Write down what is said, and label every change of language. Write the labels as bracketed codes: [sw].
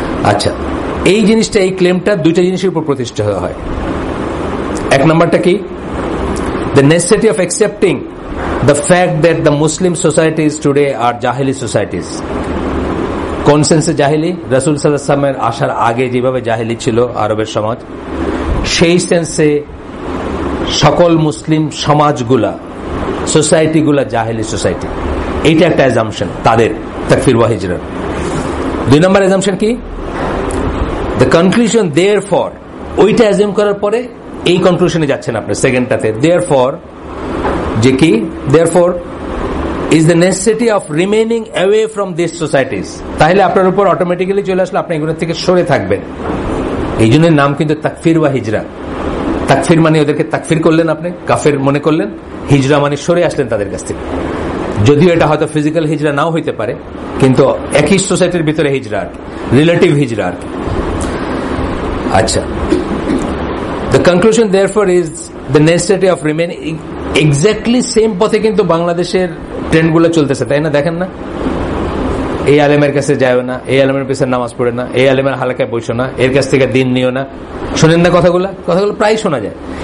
[bn] আচ্ছা, এই জিনিসটা, এই ক্লেমটা দুইটা জিনিসের উপর প্রতিষ্ঠিত হয়। এক নম্বরটা কি? [en] the necessity of accepting the fact that the Muslim societies today are jahili societies. [bn] কোন সেন্সে জাহিলি? রাসূল সাল্লাল্লাহু আলাইহি ওয়াসাল্লামের আসার আগে যেভাবে জাহিলি ছিল আরবের সমাজ, সেই সেন্সে সকল মুসলিম সমাজগুলা, সোসাইটিগুলা জাহিলি সোসাইটি। এইটা একটা অ্যাজাম্পশন তাদের তাকফির ওয়া হিজরা। দুই নম্বর অ্যাজাম্পশন কি? [en] the conclusion therefore, [bn] ওইটা অ্যাজিউম করার পরে এই কনক্লুশনে যাচ্ছেন আপনি সেকেন্ডটাতে, দেয়ারফর যে কি? [en] Therefore is the necessity of remaining away from these societies. [bn] তাহলে আপনার উপর অটোমেটিক্যালি চলে আসলে আপনি এগুলো থেকে সরে থাকবেন। এই জন্য নাম কিন্তু তাকফির ওয়া হিজরা। তাকফির মানে ওদেরকে তাকফির করলেন, আপনি কাফের মনে করলেন, হিজরা মানে সরে আসলেন তাদের কাছ থেকে। যদিও এটা হয়তো ফিজিক্যাল হিজরা নাও হইতে পারে, কিন্তু একই সোসাইটির ভিতরে হিজরা আর কি, রিলেটিভ হিজরা আর কি। [en] আচ্ছা, the conclusion therefore is the necessity of remaining exactly same [bn] পথে কিন্তু বাংলাদেশের ট্রেন্ডগুলো চলতেছে, তাই না? দেখেন না, এই আলেমের কাছে যাও না, এই আলেমের পিছনে নামাজ পড়ে না, এই আলেমের হালকায় বসো না, এর কাছ থেকে দিন নিও না, শোনেন না কথাগুলো প্রায় শোনা যায়।